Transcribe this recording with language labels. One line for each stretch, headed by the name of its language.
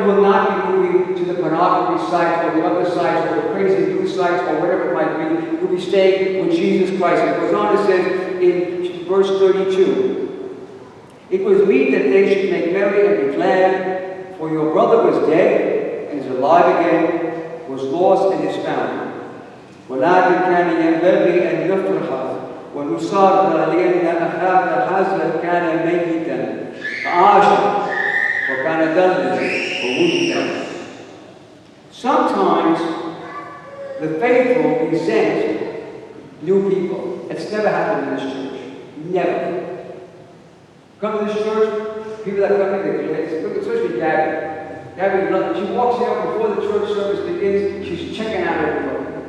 English: You will not be moving to the pornography sites or the other sites or the crazy news sites or whatever it might be. You'll be staying with Jesus Christ. And it goes on to say in verse 32, it was meet that they should make merry and be glad, for your brother was dead and is alive again, was lost and is found.
Arabic: ولكن كان ينبغي أن يفرح ونصاب لأن أخاك هذا كان ميتا فعاش وكان ضلا ووجد.
English: Sometimes the faithful resent new people. It's never happened in this church. Never. Come to this church, people that come in, especially Gabby. Gabby, she walks out before the church service begins, she's checking out everybody.